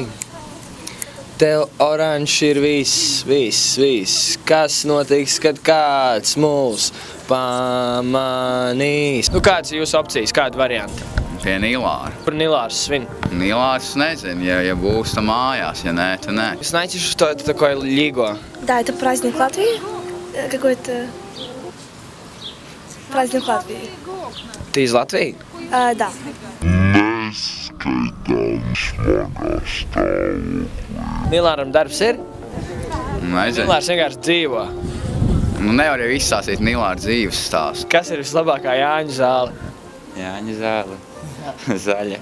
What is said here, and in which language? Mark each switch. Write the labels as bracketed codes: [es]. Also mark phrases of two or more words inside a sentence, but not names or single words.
[lv] Tev oranži ir viss. Kas notiks, kad kāds mūs pamanīs? Kādas ir jūsu opcijas, kādi varianti? Pie Nilāra. Kur Nilārs svin? Nilārs nezinu, ja būs tā mājās, ja nē, tad nē. [ru] Es найдешь что-то такое лиго. Да, это праздник Латвии. Какой-то праздник Латвии. Ты из Латвии? Да. [lv] Nilāram darbs ir? Nezinu. Nilārs vienkārši dzīvo. Nevar jau izstāstīt Nilāra dzīves stāstu. Kas ir vislabākā Jāņu zāle? Jāņa zāle. Zaļa.